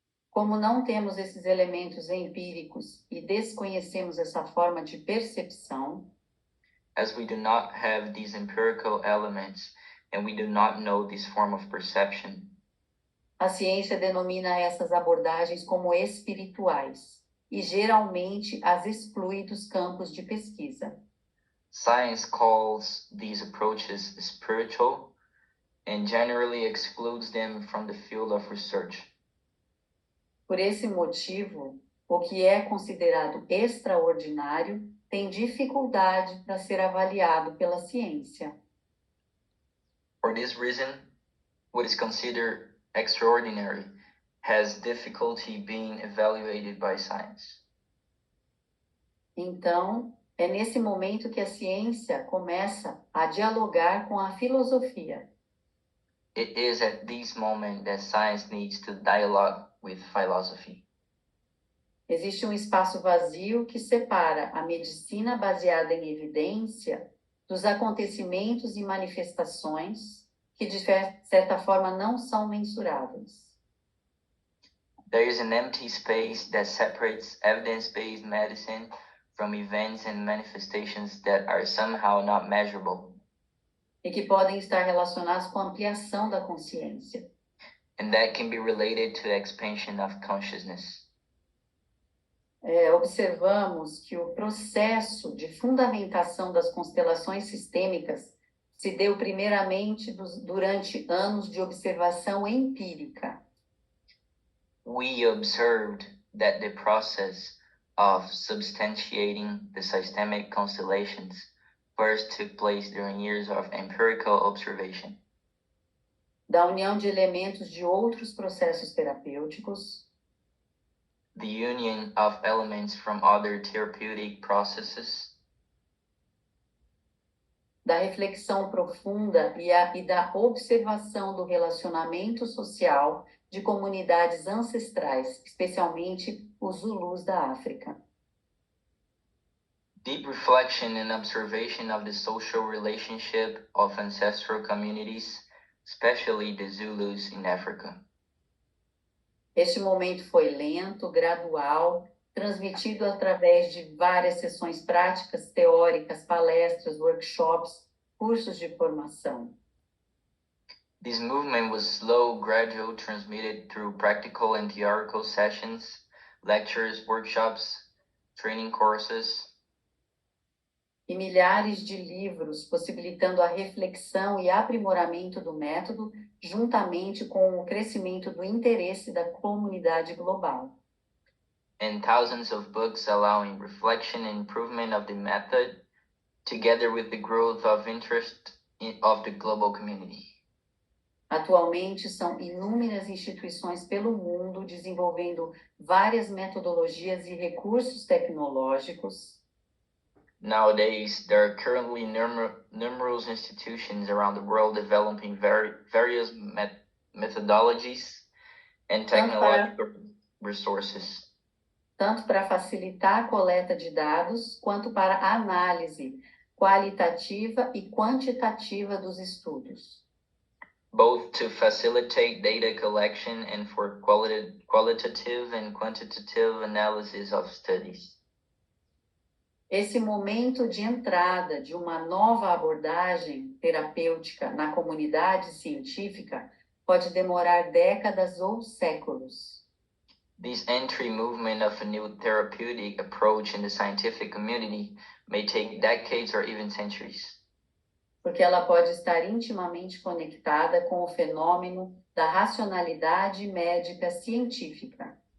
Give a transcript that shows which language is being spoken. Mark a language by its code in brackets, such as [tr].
[pt] Como não temos esses elementos empíricos e desconhecemos essa forma de percepção, [en] As we do not have these empirical elements and we do not know this form of perception, [pt] a ciência denomina essas abordagens como espirituais e geralmente as exclui dos campos de pesquisa. [en] science calls these approaches spiritual and generally excludes them from the field of research. [pt] Por esse motivo, o que é considerado extraordinário tem dificuldade para ser avaliado pela ciência. [en] For this reason, what is considered extraordinary has difficulty being evaluated by science. [pt] Então, é nesse momento que a ciência começa a dialogar com a filosofia. [en] It is at this moment that science needs to dialogue with philosophy. [pt] Existe um espaço vazio que separa a medicina baseada em evidência dos acontecimentos e manifestações que, de certa forma, não são mensuráveis. [en] There is an empty space that separates evidence-based medicine from events and manifestations that are somehow not measurable, [pt] E que podem estar relacionados com a ampliação da consciência. [en] and that can be related to the expansion of consciousness. [pt] Observamos que o processo de fundamentação das constelações sistêmicas se deu primeiramente durante anos de observação empírica. [en] We observed that the process of substantiating the systemic constellations first took place during years of empirical observation, [pt] Da união de elementos de outros processos terapêuticos, [en] the union of elements from other therapeutic processes, [pt] da reflexão profunda e da observação do relacionamento social de comunidades ancestrais, especialmente os Zulus da África. [en] deep reflection and observation of the social relationship of ancestral communities, especially the Zulus in Africa. [pt] Este momento foi lento, gradual, transmitido através de várias sessões práticas, teóricas, palestras, workshops, cursos de formação. [en] This movement was slow, gradual, transmitted through practical and theoretical sessions, lectures, workshops, training courses, [pt] E milhares de livros possibilitando a reflexão e aprimoramento do método, juntamente com o crescimento do interesse da comunidade global. [en] and thousands of books allowing reflection and improvement of the method, together with the growth of interest of the global community. [pt] Atualmente, são inúmeras instituições pelo mundo desenvolvendo várias metodologias e recursos tecnológicos. [en] Nowadays, there are currently numerous institutions around the world developing various methodologies and technological resources, [pt] Tanto para facilitar a coleta de dados, quanto para a análise qualitativa e quantitativa dos estudos. [en] both to facilitate data collection and for qualitative and quantitative analysis of studies. [pt] Esse momento de entrada de uma nova abordagem terapêutica na comunidade científica pode demorar décadas ou séculos. [en] This entry movement of a new therapeutic approach in the scientific community may take decades or even centuries, [pt] Porque ela pode estar intimamente conectada com o fenômeno da racionalidade médica científica,